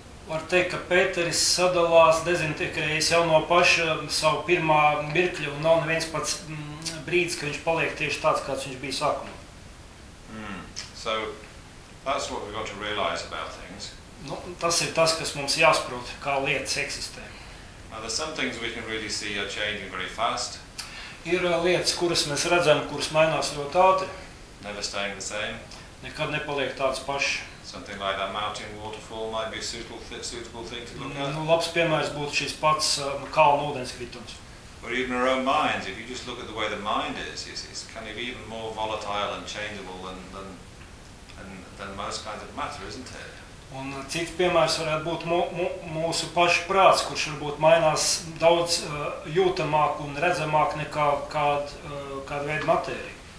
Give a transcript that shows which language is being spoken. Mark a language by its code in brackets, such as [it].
[lv] Var teikt, ka Pēteris sadalās, dezintegrējas jau no paša savu pirmā mirkļa un nav neviens pats brīdis, ka viņš paliek tieši tāds, kāds viņš bija sākumā. [en] So, that's what we've got to realize about things. [lv] Nu, tas ir tas, kas mums jāsprot, kā lietas eksistē. [en] Now, there's some things we can really see are changing very fast. [lv] Ir lietas, kuras mēs redzam, kuras mainās ļoti ātri. [en] Never staying the same. [lv] Nekad nepaliek tāds paši. [en] Something like that mountain waterfall might be a suitable thing to look at. [lv] Nu, labs piemērs būtu šis pats kalnu ūdenskritums. [en] Or even our own minds, if you just look at the way the mind is, it's kind of even more volatile and changeable than most kinds of matter, isn't it? [lv] Un cits piemērs varētu būt mūsu pašu prāts, kurš varbūt mainās daudz jūtamāk un redzamāk nekā kāda veida matērija.